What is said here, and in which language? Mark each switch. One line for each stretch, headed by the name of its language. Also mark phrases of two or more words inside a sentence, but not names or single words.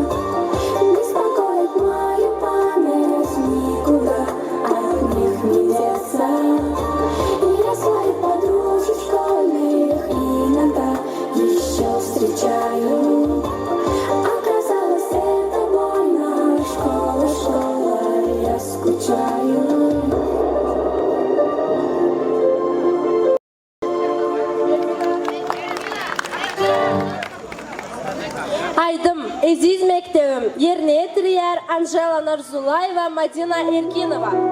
Russian: Беспокоит мою память, никуда от них не деться. И я своих подружек школьных иногда еще встречаю. Оказалось, это больно, школа, школа, я скучаю.
Turkmen: Aydım, Aziz Mektebim, yerine yetiriyor Anjela Narzullayeva, Madina Erkinova.